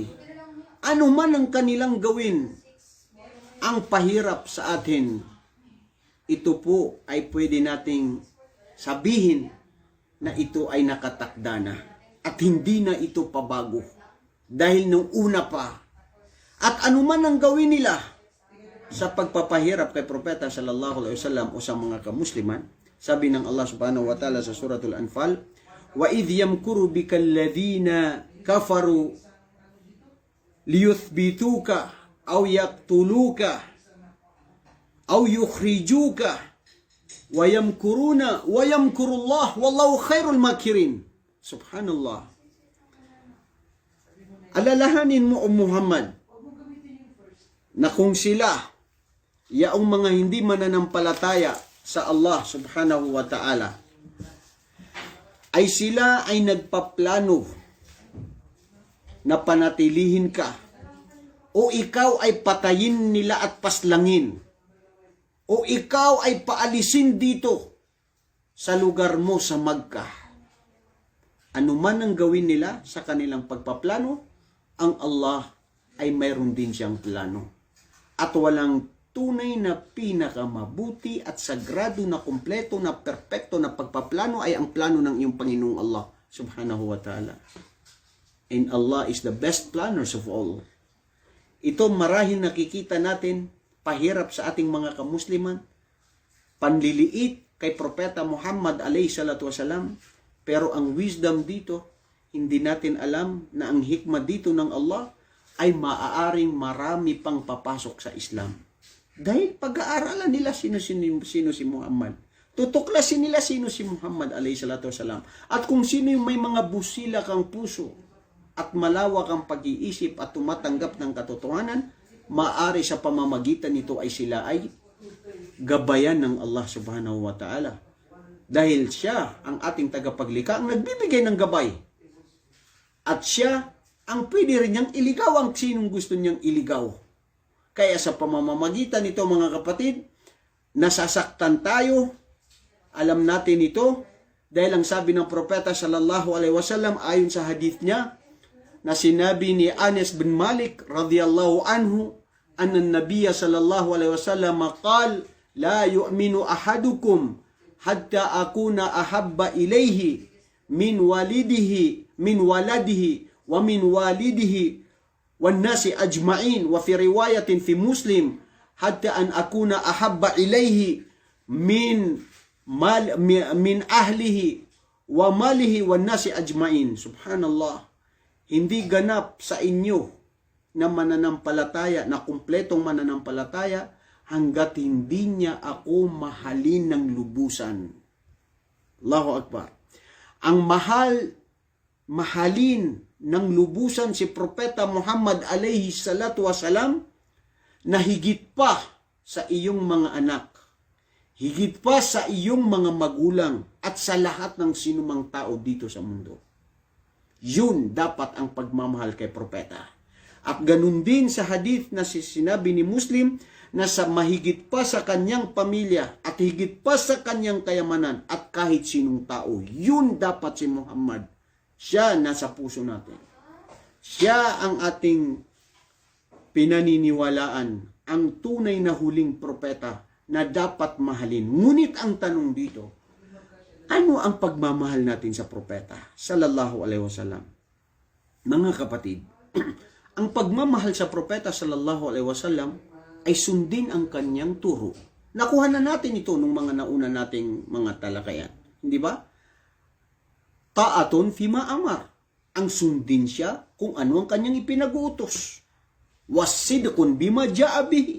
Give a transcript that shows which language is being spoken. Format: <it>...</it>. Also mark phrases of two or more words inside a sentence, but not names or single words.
<tl>Ano man ang kanilang gawin, ang pahirap sa atin, ito po ay pwede nating sabihin na ito ay nakatakda na at hindi na ito pabago dahil nung una pa. At anuman ang gawin nila sa pagpapahirap kay Propeta</tl> <ar>صلى الله عليه وسلم</ar> <tl>o sa mga kamusliman, sabi ng Allah</tl> <ar>سبحانه وتعالى</ar> <tl>sa suratul Anfal,</tl> <ar>وإذ يمكر بك الذين كفروا ليثبتوك أو يقتلوك أو يخرجوك ويمكرون ويمكر الله والله خير الماكرين.</ar> <tl>Subhanallah. Alalahanin mo, Muhammad, na kung sila, yaong mga hindi mananampalataya sa Allah</tl> <ar>سبحانه وتعالى,</ar> <tl>ay sila ay nagpaplano na panatilihin ka, o ikaw ay patayin nila at paslangin, o ikaw ay paalisin dito sa lugar mo sa Makkah. Ano man ang gawin nila sa kanilang pagpaplano, ang Allah ay mayroon din siyang plano. At walang tunay na pinakamabuti at sagrado na kumpleto na perpekto na pagpaplano ay ang plano ng iyong Panginoong Allah</tl> <ar>سبحانه وتعالى.</ar> <en>And Allah is the best planners of all.</en> <tl>Ito marahil nakikita natin pahirap sa ating mga kamusliman, panliliit kay Propeta Muhammad</tl> <ar>عليه الصلاة والسلام,</ar> <tl>pero ang wisdom dito, hindi natin alam na ang hikmah dito ng Allah ay maaaring marami pang papasok sa Islam. Dahil pag-aaralan nila sino si Muhammad. Tutuklasin nila sino si Muhammad</tl> <ar>عليه الصلاة والسلام.</ar> <tl>At kung sino yung may mga busila kang puso at malawak ang pag-iisip at tumatanggap ng katotohanan, maaari sa pamamagitan nito ay sila ay gabayan ng Allah</tl> <ar>سبحانه وتعالى.</ar> <tl>Dahil siya ang ating tagapaglikha, ang nagbibigay ng gabay. At siya ang pwede rin niyang iligaw ang sinong gusto niyang iligaw. Kaya sa pamamagitan nito, mga kapatid, nasasaktan tayo. Alam natin ito dahil ang sabi ng Propeta</tl> <ar>صلى الله عليه وسلم</ar> <tl>ayon sa hadith niya na sinabi ni</tl> <ar>Anas bin Malik رضي الله عنه أن النبي صلى الله عليه وسلم قال لا يؤمن أحدكم حتى أكون أحب إليه من ولده ومن والده والناس أجمعين، وفي رواية في مسلم حتى أن أكون أحب إليه من أهله وماله والناس أجمعين. سبحان الله.</ar> <tl>Hindi ganap sa inyo na mananampalataya, na kumpletong mananampalataya, hanggat hindi niya ako mahalin ng lubusan.</tl> <ar>الله أكبر.</ar> <tl>Ang mahalin ng lubusan si Propeta Muhammad</tl> <ar>عليه الصلاة والسلام</ar> <tl>na higit pa sa iyong mga anak, higit pa sa iyong mga magulang at sa lahat ng sinumang tao dito sa mundo. Yun dapat ang pagmamahal kay Propeta. At ganun din sa hadith na sinabi ni Muslim na sa mahigit pa sa kanyang pamilya at higit pa sa kanyang kayamanan at kahit sinong tao, yun dapat si Muhammad. Siya nasa puso natin. Siya ang ating pinaniniwalaan, ang tunay na huling propeta na dapat mahalin. Ngunit ang tanong dito, ano ang pagmamahal natin sa propeta</tl> <ar>صلى الله عليه وسلم?</ar> <tl>Mga kapatid, ang pagmamahal sa propeta</tl> <ar>صلى الله عليه وسلم</ar> <tl>ay sundin ang kanyang turo. Nakuha na natin ito nung mga nauna nating mga talakayan. Hindi ba?</tl> <ar>طاعته فيما أمر.</ar> <tl>Ang sundin siya kung ano ang kanyang ipinag-uutos.</tl> <ar>وتصديقه بما جاء به.</ar>